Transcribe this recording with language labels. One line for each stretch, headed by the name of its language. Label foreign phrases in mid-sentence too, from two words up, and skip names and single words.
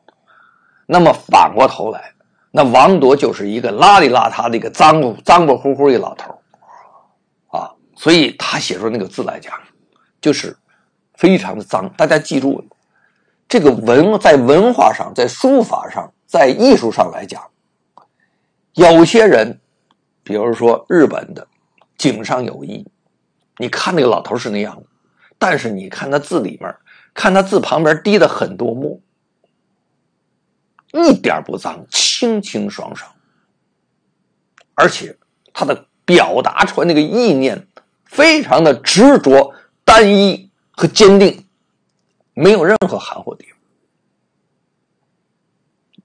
Chinese: 那麼反過頭來，那王铎就是一個邋裡邋遢的一個髒不乎乎一老頭所以他寫出那個字來講，就是非常的髒。大家記住，這個在文化上，在書法上，在藝術上來講，有些人，比如說日本的井上有一，你看那個老頭是那樣的，但是你看他字裡面，看他字旁邊滴的很多墨，一點不髒，清清爽爽，而且他的表達出來那個意念非常的執着、單一和堅定，沒有任何含糊的地方。